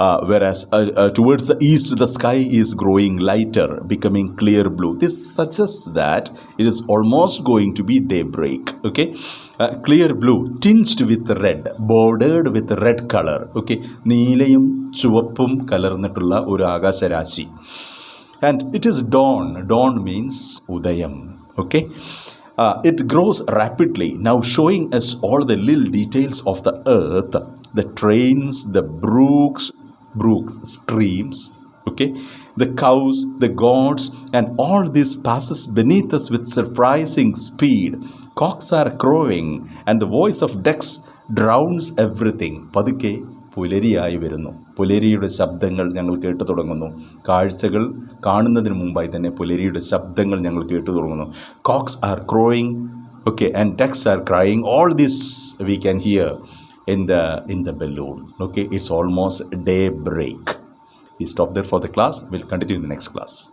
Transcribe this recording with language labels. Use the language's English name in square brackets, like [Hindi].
[English] Whereas towards the east the sky is growing lighter, becoming clear blue. This suggests that it is almost going to be daybreak. Okay, clear blue tinged with red, bordered with red color. [Malayalam] Okay, നീലയും ചുവപ്പും കലർന്നിട്ടുള്ള ഒരു ആകാശരാശി. [English] And it is dawn. Dawn means udayam. Okay, it grows rapidly, now showing us all the little details of the earth, the trains, the brooks, streams, okay, the cows, the gods, and all this passes beneath us with surprising speed. Cocks are crowing and the voice of ducks drowns everything. [Malayalam] പതുക്കെ പുലരിയായി വരുന്നു. പുലരിയുടെ ശബ്ദങ്ങൾ ഞങ്ങൾ കേട്ടു തുടങ്ങുന്നു. കാഴ്ചകൾ കാണുന്നതിന് മുമ്പായി തന്നെ പുലരിയുടെ ശബ്ദങ്ങൾ ഞങ്ങൾ കേട്ടു തുടങ്ങുന്നു. [English] Cocks are crowing, okay, and ducks are crying. All this we can hear in the balloon. Okay, it's almost daybreak. We stop there for the class. We'll continue in the next class.